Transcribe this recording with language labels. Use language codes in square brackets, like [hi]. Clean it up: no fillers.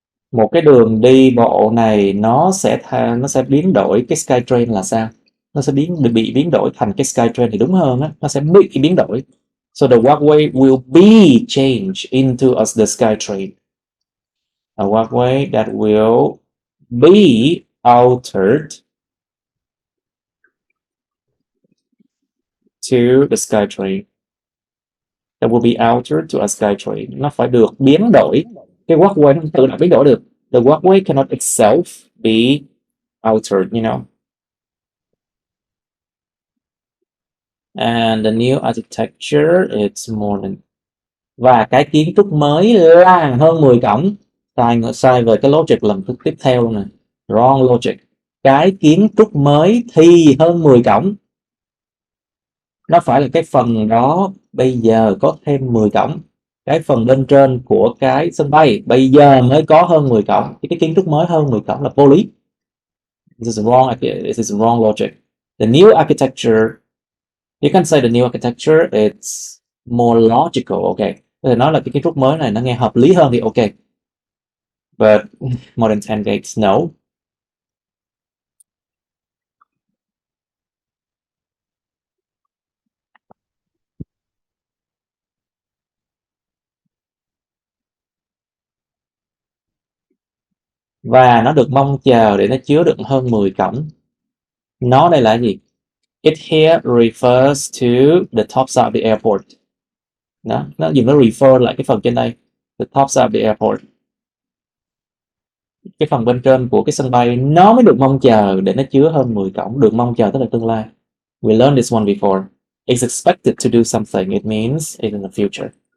[vi] Một cái đường đi bộ này nó sẽ biến đổi cái Skytrain là sao? Nó sẽ bị biến đổi thành cái Skytrain thì đúng hơn á, nó sẽ bị biến đổi. [en] So the walkway will be changed into the Skytrain. A walkway that will be altered to the Skytrain. That will be altered to a Skytrain. [vi] Nó phải được biến đổi. Cái walkway nó không tự động biến đổi được. [en] The walkway cannot itself be altered, you know. And the new architecture, it's more than. [vi] Và cái kiến trúc mới là hơn 10 cổng. Sai về cái logic lần tiếp theo luôn nè. [en] Wrong logic. [vi] Cái kiến trúc mới thì hơn 10 cổng. Nó phải là cái phần đó bây giờ có thêm 10 cổng. Cái phần bên trên của cái sân bay bây giờ mới có hơn 10 cổng. Cái kiến trúc mới hơn 10 cổng là vô lý. [en] This is wrong logic. The new architecture, you can say the new architecture it's more logical, okay. [vi] Có thể nói là cái kiến trúc mới này nó nghe hợp lý hơn thì okay. [en] But more than 10 gates, no. [vi] Và nó được mong chờ để nó chứa đựng hơn 10 cổng. Nó đây là gì? [en] It here refers to the top side of the airport. [vi] Đó, nó dùng nó refer lại cái phần trên đây. [en] The top side of the airport. [vi] Cái phần bên trên của cái sân bay nó mới được mong chờ để nó chứa hơn 10 cổng. Được mong chờ tức là tương lai. [en] We learned this one before. It's expected to do something. It means it's in the future.